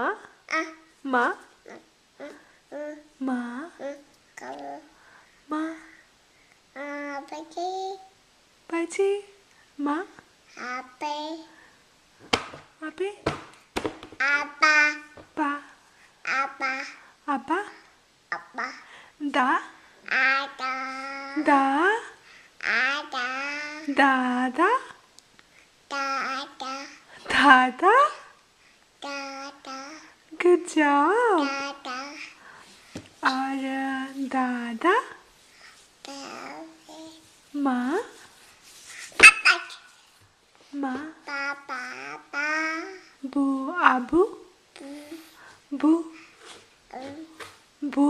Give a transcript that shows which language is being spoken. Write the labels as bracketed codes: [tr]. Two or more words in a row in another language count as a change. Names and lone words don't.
[en] Ma. Ma. Ma. Baji. Ma. Ape. Pa. Apa. Da. Da. Dada. Dada. Good job. [hi] और दादा. माँ. माँ. बू आबू. बू. बू.